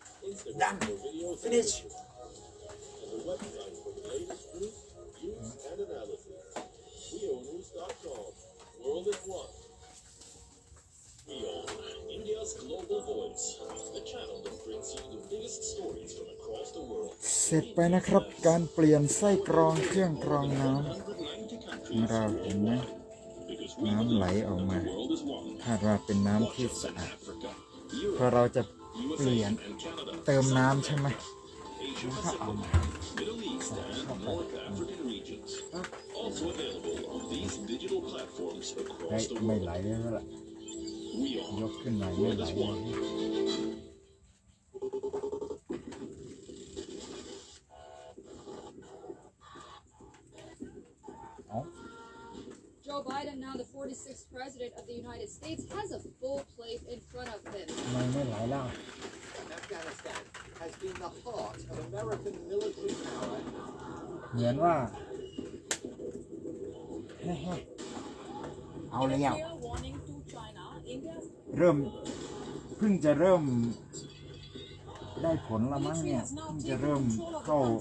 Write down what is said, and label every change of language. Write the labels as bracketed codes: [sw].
[en] Instagram for videos and pictures. And the website for the latest news and analysis. RioNews.com. World is one. Rio, India's global voice. The channel that brings you the biggest stories from across the world. [th] เสร็จไปนะครับการเปลี่ยนไส้กรองเครื่องกรองน้ำ ของเราเห็นไหมน้ำไหลออกมาคาดว่าเป็นน้ำที่สะอาดพอเราจะเปลี่ยนเติมน้ำใช่ไหมแล้วก็เอามาใส่เข้าไปไม่ไหลแล้วล่ะยกขึ้นมาไม่ไหลเลย [en] Joe Biden, now the 46th president of the United States, has a full plate in front of him. [th] มันไม่ไหลแล้ว [en] Afghanistan has been the heart of American military power. [th] เหมือนว่าเอาแล้วเพิ่งจะเริ่มได้ผลละมั้งเนี่ยเพิ่งจะเริ่มเข้